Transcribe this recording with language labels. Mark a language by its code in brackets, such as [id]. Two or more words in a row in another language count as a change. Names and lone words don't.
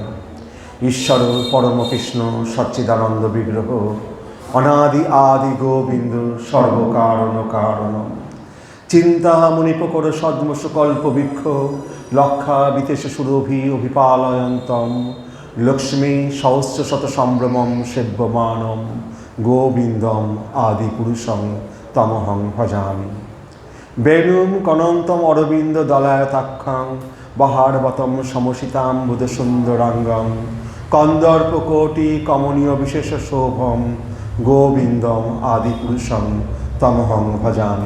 [sa] ঈশ্বর পরম কৃষ্ণ সচ্চিদানন্দ বিগ্রহ, অনাদি আদি গোবিন্দ সর্বকারণ কারণ, চিন্তামণি প্রকর সদ্মসকল্প বৃক্ষ, লক্ষা বিতেশ সুরভি অভিপালয়ন্তম, লক্ষ্মী সহস্র শত সম্ভ্রমম সেব্যমানম, গোবিন্দম আদি পুরুষং তমহং ভজামি। বেণুম কনন্তম অরবিন্দ দলায়তাক্ষাং, বহারবতম সমসিতাম্বুদ সুন্দরাঙ্গম, কন্দর্পকোটি কমনীয় বিশেষ শোভম, গোবিন্দম আদি পুরুষং তমহং ভজামি।